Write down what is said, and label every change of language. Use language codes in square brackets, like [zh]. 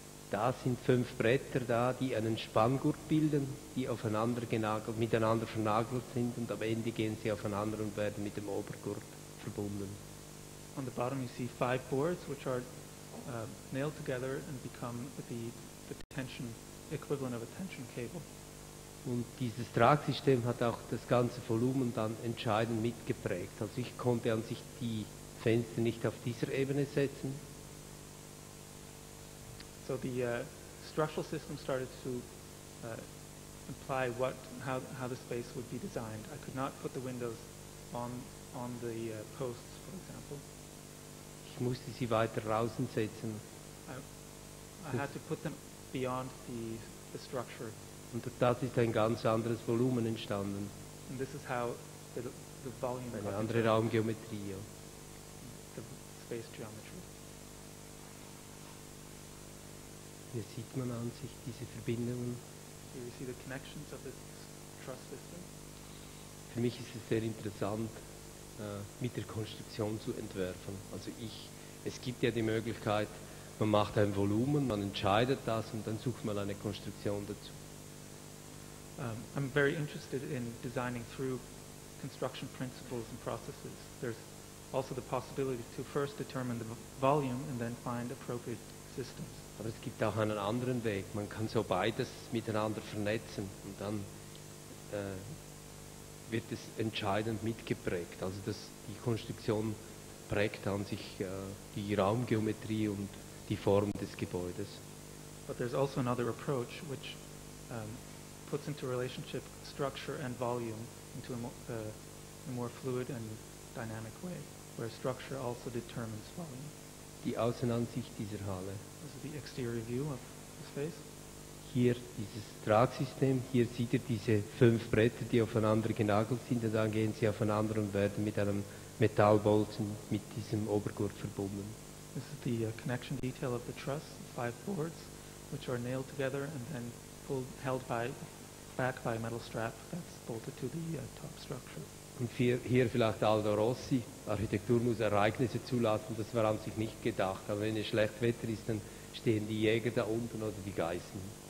[de] Da sind 5 Bretter da, die einen Spanngurt bilden, die miteinander vernagelt sind und am Ende gehen sie aufeinander und werden mit dem Obergurt verbunden. [en] On the bottom you see 5 boards which are nailed together and become the tension equivalent of a tension cable. [de] Und dieses Tragsystem hat auch das ganze Volumen dann entscheidend mitgeprägt. Also ich konnte an sich die Fenster nicht auf dieser Ebene setzen. [en] So the structural system started to imply how the space would be designed. I could not put the windows on the posts, for example. [de] Ich musste sie weiter draußen setzen. [en] I had to put them beyond the structure. [de] Und das ist ein ganz anderes Volumen entstanden. [en] And this is how the volume [de] Eine andere Raumgeometrie. Ja. [en] the space geometry. [de] Hier sieht man an sich diese Verbindungen. [en] Here you see the connections of this truss system. [de] Für mich ist es sehr interessant, mit der Konstruktion zu entwerfen. Also es gibt ja die Möglichkeit, man macht ein Volumen, man entscheidet das und dann sucht man eine Konstruktion dazu. [en] I'm very interested in designing through construction principles and processes. There's also the possibility to first determine the volume and then find appropriate systems. [de] Aber es gibt auch einen anderen Weg. Man kann so beides miteinander vernetzen und dann wird es entscheidend mitgeprägt. Also die Konstruktion prägt an sich die Raumgeometrie und die Form des Gebäudes. [en] But there's also another approach which puts into relationship structure and volume into a more fluid and dynamic way, where structure also determines volume. [de] Die Außenansicht dieser Halle. [en] This is the exterior view of the space. [de] Hier dieses Tragsystem, hier sieht ihr diese 5 Bretter, die aufeinander genagelt sind und dann gehen sie aufeinander und werden mit einem Metallbolzen mit diesem Obergurt verbunden. [en] This is the connection detail of the truss, 5 boards, which are nailed together and then held back by a metal strap that's bolted to the top structure. [de] Und hier vielleicht Aldo Rossi, Architektur muss Ereignisse zulassen, das war an sich nicht gedacht, aber wenn es schlecht Wetter ist, dann stehen die Jäger da unten oder die Geißen.